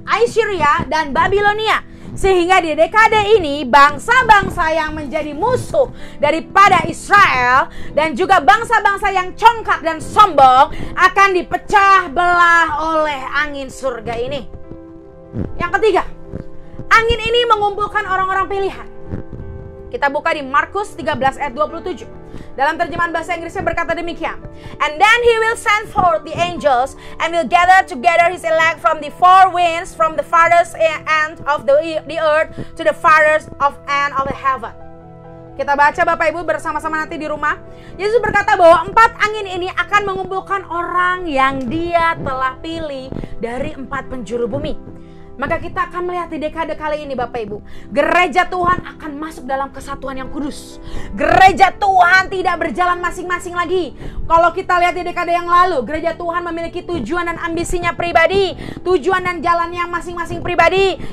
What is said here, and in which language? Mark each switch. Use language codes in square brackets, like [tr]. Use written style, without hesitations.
[id] Assyria dan Babilonia. Sehingga di dekade ini bangsa-bangsa yang menjadi musuh daripada Israel dan juga bangsa-bangsa yang congkak dan sombong akan dipecah belah oleh angin surga ini. Yang ketiga, angin ini mengumpulkan orang-orang pilihan. Kita buka di Markus 13 ayat 27. Dalam terjemahan bahasa Inggrisnya berkata demikian. [en] And then he will send forth the angels and will gather together his elect from the four winds, from the farthest end of the earth to the farthest end of the heaven. [id] Kita baca Bapak Ibu bersama-sama nanti di rumah. Yesus berkata bahwa 4 angin ini akan mengumpulkan orang yang Dia telah pilih dari 4 penjuru bumi. Maka kita akan melihat di dekade kali ini Bapak Ibu, gereja Tuhan akan masuk dalam kesatuan yang kudus. Gereja Tuhan tidak berjalan masing-masing lagi. Kalau kita lihat di dekade yang lalu, gereja Tuhan memiliki tujuan dan ambisinya pribadi, tujuan dan jalannya masing-masing pribadi.